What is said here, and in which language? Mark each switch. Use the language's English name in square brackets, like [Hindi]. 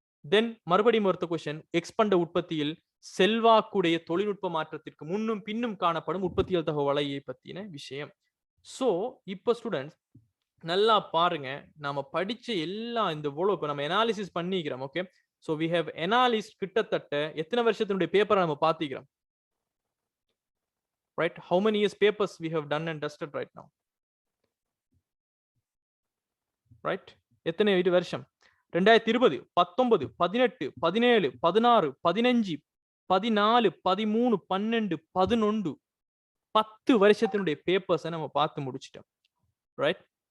[Tamil] தென் மறுபடியும் ஒருத்த கொஸ்டின், எக்ஸ்பண்ட உற்பத்தியில் செல்வாக்குடைய தொழில்நுட்ப மாற்றத்திற்கு முன்னும் பின்னும் காணப்படும் உற்பத்தியல் தகவல் வலையை பத்தின விஷயம். சோ இப்ப ஸ்டூடெண்ட்ஸ் நல்லா பாருங்க, நாம படிச்ச எல்லா இந்த இப்ப நம்ம அனாலிசிஸ் பண்ணிக்கிறோம். Okay, [English] so we have analyzed [Tamil] கிட்டத்தட்ட எத்தனை வருஷத்தினுடைய பேப்பரை நம்ம பாத்திக்கிறோம்? [English] Right, how many years papers we have done and dusted right now? [Tamil] Right, எத்தனை வருஷம்? 2020, 19, 18, 17, 16, 15, 14, 13, 12, 11, 10 வருஷத்தினுடைய பேப்பர்ஸை நம்ம பார்த்து முடிச்சிட்டோம். ரைட்?